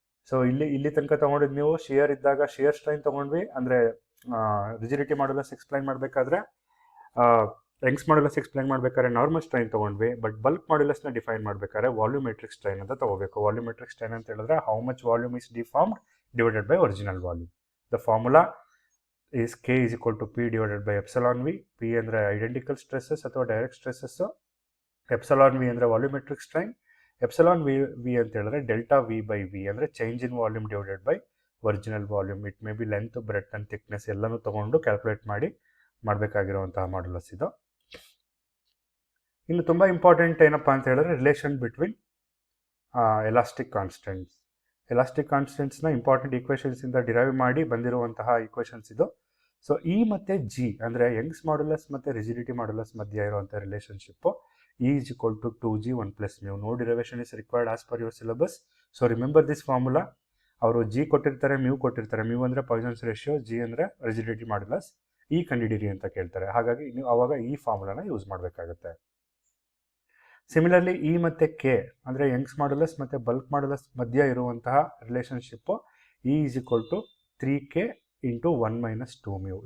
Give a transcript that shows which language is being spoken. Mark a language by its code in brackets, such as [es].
[kn] So ಇಲ್ಲಿ ತನಕ ತೊಗೊಂಡಿದ್ದು ನೀವು ಶಿಯರ್ ಇದ್ದಾಗ ಶಿಯರ್ ಸ್ಟ್ರೈನ್ ತೊಗೊಂಡ್ವಿ, ಅಂದರೆ ರಿಜಿಡಿಟಿ ಮಾಡ್ಯುಲಸ್ ಎಕ್ಸ್ಪ್ಲೈನ್ ಮಾಡಬೇಕಾದ್ರೆ ಯಂಗ್ಸ್ ಮಾಡ್ಯುಲಸ್ ಎಕ್ಸ್ಪ್ಲೈನ್ ಮಾಡಬೇಕಾದ್ರೆ ನಾರ್ಮಲ್ ಸ್ಟ್ರೈನ್ ತೊಗೊಂಡ್ವಿ. ಬಟ್ ಬಲ್ಕ್ ಮಾಡ್ಯುಲಸ್ನ ಡಿಫೈನ್ ಮಾಡಬೇಕಾದ್ರೆ ವಾಲ್ಯೂಮೆಟ್ರಿಕ್ ಸ್ಟ್ರೈನ್ ಅಂತ ತೊಗೋಬೇಕು. [en] volumetric strain [kn] ಅಂತ ಹೇಳಿದ್ರೆ [en] How much volume is deformed divided by original volume. The formula is K is equal to P divided by epsilon V. [kn] P ಅಂದರೆ identical stresses ಅಥವಾ direct ಸ್ಟ್ರೆಸ್ಸಸ್ಸು, epsilon V ಅಂದರೆ volumetric strain, epsilon V ಅಂತ ಹೇಳಿದ್ರೆ delta V by V ಅಂದರೆ [en] Change in volume divided by original volume. It may be length, breadth and thickness [kn] ಎಲ್ಲನೂ ತೊಗೊಂಡು calculate ಮಾಡಬೇಕಾಗಿರುವಂತಹ modulus ಇದು. ಇನ್ನು ತುಂಬ ಇಂಪಾರ್ಟೆಂಟ್ ಏನಪ್ಪ ಅಂತ ಹೇಳಿದ್ರೆ [en] Relation between elastic constants. [kn] Elastic ಕಾನ್ಸ್ಟೆಂಟ್ಸ್ನ important ಈಕ್ವೇಷನ್ಸಿಂದ derive ಮಾಡಿ ಬಂದಿರುವಂತಹ ಈಕ್ವೇಷನ್ಸ್ ಇದು. ಸೊ ಇ ಮತ್ತು ಜಿ ಅಂದರೆ ಯಂಗ್ಸ್ ಮಾಡ್ಯುಲಸ್ ಮತ್ತು ರಿಜಿಡಿಟಿ ಮಾಡ್ಯುಲಸ್ ಮಧ್ಯ ಇರುವಂಥ relationship [en] E is equal to 2G 1 plus mu. No derivation is required as per your syllabus. So remember this formula. [kn] ಅವರು G ಕೊಟ್ಟಿರ್ತಾರೆ, ಮ್ಯೂ ಕೊಟ್ಟಿರ್ತಾರೆ. ಮ್ಯೂ ಅಂದರೆ ಪಾಯ್ಸನ್ಸ್ ರೇಷಿಯೋ, ಜಿ ಅಂದರೆ rigidity modulus. ಈ ಕಂಡಿಡಿರಿ ಅಂತ ಕೇಳ್ತಾರೆ. ಹಾಗಾಗಿ ನೀವು ಆವಾಗ ಈ ಫಾರ್ಮುಲಾನ ಯೂಸ್ ಮಾಡಬೇಕಾಗುತ್ತೆ. ಸಿಮಿಲರ್ಲಿ ಇ ಮತ್ತು ಕೆ ಅಂದರೆ ಯಂಗ್ಸ್ ಮಾಡ್ಯುಲಸ್ ಮತ್ತು ಬಲ್ಕ್ ಮಾಡ್ಯುಲಸ್ ಮಧ್ಯ ಇರುವಂತಹ relationship [en] E is equal to 3K into 1 minus 2 mu.